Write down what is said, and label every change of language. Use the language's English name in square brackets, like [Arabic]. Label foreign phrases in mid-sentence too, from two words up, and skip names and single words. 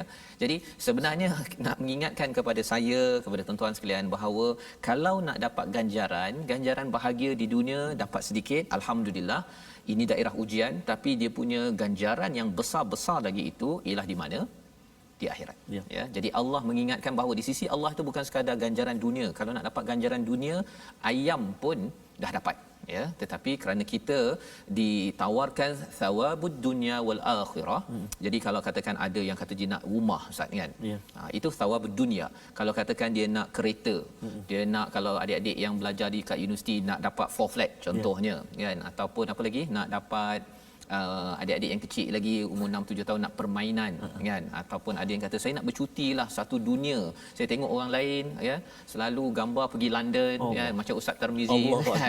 [Malay] Jadi sebenarnya nak mengingatkan kepada saya, kepada tuan-tuan sekalian, bahawa kalau nak dapat ganjaran bahagia di dunia dapat sedikit, alhamdulillah, ini daerah ujian, tapi dia punya ganjaran yang besar-besar lagi itu ialah di mana? Di akhirat. Ya, jadi Allah mengingatkan bahawa di sisi Allah itu bukan sekadar ganjaran dunia. Kalau nak dapat ganjaran dunia, ayam pun dah dapat, ya. Tetapi kerana kita ditawarkan [Arabic] ثواب الدنيا والآخرة. [Malay] Jadi kalau katakan ada yang kata dia nak rumah, Ustaz, kan. Itu [Arabic] ثواب الدنيا. [Malay] Kalau katakan dia nak kereta, dia nak, kalau adik-adik yang belajar di kat universiti nak dapat 4 flat contohnya, kan, ataupun apa lagi, nak dapat adik-adik yang kecil lagi umur 6-7 tahun nak permainan, kan, ataupun ada yang kata saya nak bercutilah satu dunia, saya tengok orang lain, ya, selalu gambar pergi London, kan, macam Ustaz Tarmizi, kan.